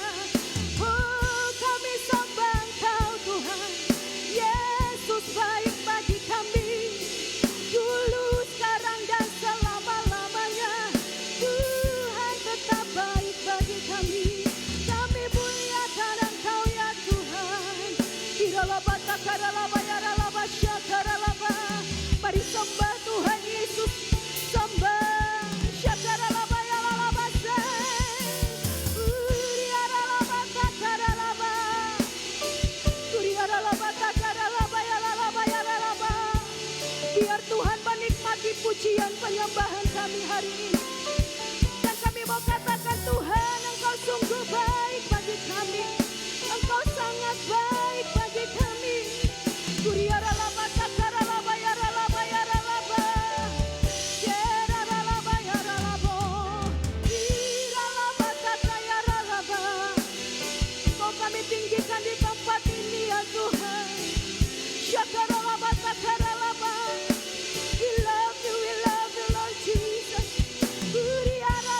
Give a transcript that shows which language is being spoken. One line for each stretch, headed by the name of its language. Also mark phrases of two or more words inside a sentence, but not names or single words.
Indonesian: Oh, kami sembah Engkau Tuhan. Yesus baik bagi kami, dulu, sekarang, dan selama-lamanya. Tuhan tetap baik bagi kami. Kami muliakan Engkau ya Tuhan. Iralaba takaralaba yaralaba syakaralaba. Mari sembah Tuhan Yesus. Sembah syakaralaba yaralaba say. Uriaralaba takaralaba. Uriaralaba takaralaba yaralaba yaralaba. Biar Tuhan menikmati pujian penyembahan kami hari ini. Dan kami mau katakan Tuhan, Engkau sungguh baik bagi kami. Engkau sangat baik bagi kami. Kuriaralaba takaralaba yaralaba yaralaba. Yeralaba yaralabo. Iralaba takayaralaba. Mau kami tinggikan di tempat ini ya Tuhan. Syakaralaba takaralaba.
English: We love you Lord Jesus. Uriaralaba